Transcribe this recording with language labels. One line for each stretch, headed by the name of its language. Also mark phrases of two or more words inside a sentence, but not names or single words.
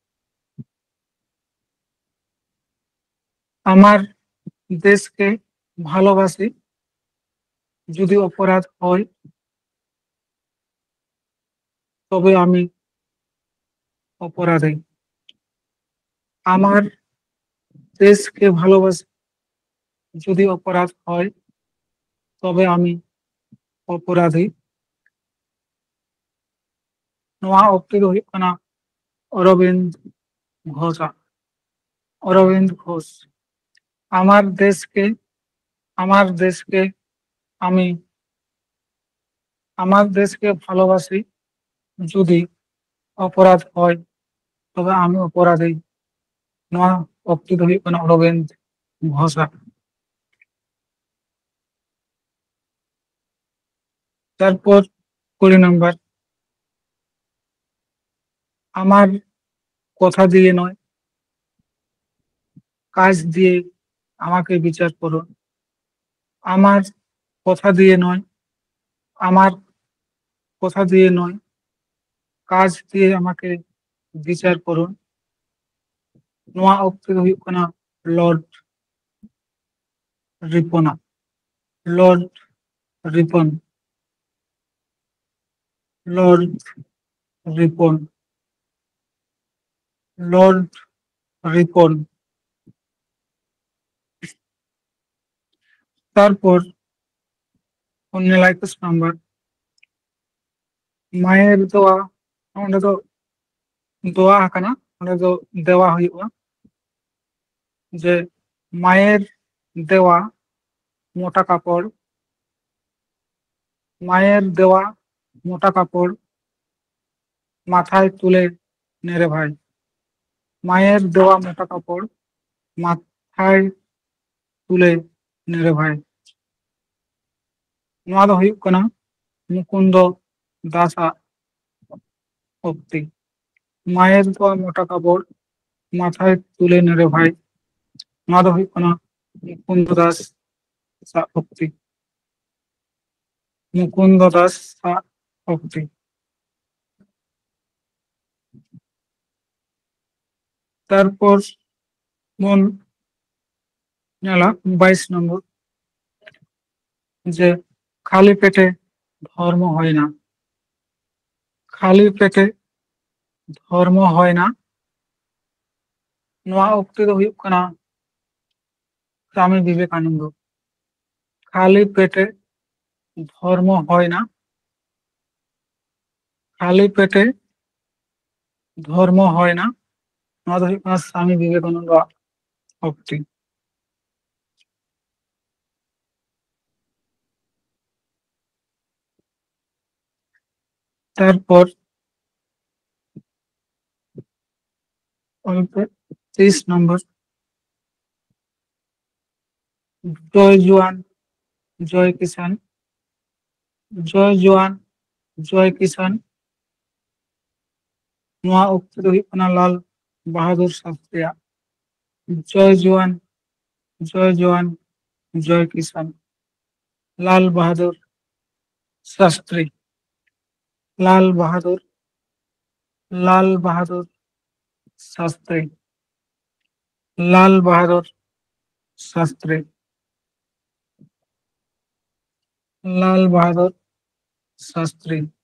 Bangla: আমার দেশকে ভালোবাসি যদি অপরাধ হয় তবে আমি অপরাধী। আমার দেশকে ভালোবাসি যদি অপরাধ হয় তবে আমি অপরাধী।
Santali: ᱱᱚᱣᱟ উক্তি ᱫᱚ ᱦᱩᱭᱩᱜ ᱠᱟᱱᱟ অরবিন্দ ঘোষাᱜ। অরবিন্দ ঘোষ।
Bangla: আমার দেশকে আমার দেশকে আমি আমার দেশকে ভালোবাসি যদি অপরাধ হয় তবে আমি অপরাধী।
Santali: ᱱᱚᱣᱟ উক্তি ᱫᱚ ᱦᱩᱭᱩᱜ ᱠᱟᱱᱟ অরবিন্দ ঘোষাᱜ।
Bangla: তারপর 20 নাম্বার আমার কথা দিয়ে নয় কাজ দিয়ে আমাকে বিচার করুন। আমার কথা দিয়ে নয় আমার কথা দিয়ে নয় কাজ দিয়ে আমাকে বিচার করুন।
Santali: ᱱᱚᱣᱟ উক্তি ᱫᱚ ᱦᱩᱭᱩᱜ ᱠᱟᱱᱟ লর্ড রিপনা। লর্ড রিপন। লর্ড রিপন, লর্ড রিপন।
Bangla: তারপর 19 নাম্বার, মায়ের দোয়া।
Santali: ᱚᱸᱰᱮ ᱫᱚ দোয়া ᱟᱠᱟᱱᱟ, ᱚᱸᱰᱮ ᱫᱚ দেওয়া ᱦᱩᱭᱩᱜᱼᱟ,
Bangla: যে মায়ের দেওয়া মোটা কাপড়, মায়ের দেওয়া মোটা কাপড় মাথায় তুলে নেড়ে ভাই। মায়ের দেওয়া মোটা কাপড় মাথায় তুলে নেড়ে ভাই।
Santali: ᱱᱚᱣᱟ ᱫᱚ ᱦᱩᱭᱩᱜ ᱠᱟᱱᱟ ᱢᱩᱠᱩᱱᱫᱚ দাসᱟᱜ উক্তি।
Bangla: মায়ের দেওয়া মোটা কাপড় মাথায় তুলে নেড়ে ভাই।
Santali: ᱱᱚᱣᱟ ᱫᱚ ᱦᱩᱭᱩᱜ ᱠᱟᱱᱟ মুকুন্দ দাসᱟᱜ উক্তি। মুকুন্দ দাসাᱜ উক্তি।
Bangla: তারপর বন নেলা 22 নম্বর, যে খালি পেটে ধর্ম হয় না। খালি পেটে ধর্ম হয় না।
Santali: ᱱᱚᱣᱟ ᱩক্তি ᱫᱚ ᱦᱩᱭᱩᱜ ᱠᱟᱱᱟ স্বামী বিবেকানন্দ।
Bangla: খালি পেটে ধর্ম হয় না। খালি পেটে ধর্ম হয় না।
Santali: ᱱᱚᱣᱟ ᱫᱚ ᱦᱩᱭᱩᱜ ᱠᱟᱱᱟ স্বামী বিবেকানন্দ উক্তি।
Bangla: তারপর অল্প 30 নম্বর, জয় জওয়ান জয় কিষান। জয় জওয়ান জয় কিষান।
Santali: ᱱᱚᱣᱟ ᱩক্তি ᱫᱚ ᱦᱩᱭᱩᱜ ᱠᱟᱱᱟ লাল বাহাদুর শাস্ত্রীᱭᱟᱜ।
Bangla: জয় জওয়ান জয় জওয়ান জয় কিষান, লাল বাহাদুর শাস্ত্রী। লাল বাহাদুর, লাল বাহাদুর শাস্ত্রী, লাল বাহাদুর শাস্ত্রী, লাল বাহাদুর শাস্ত্রী।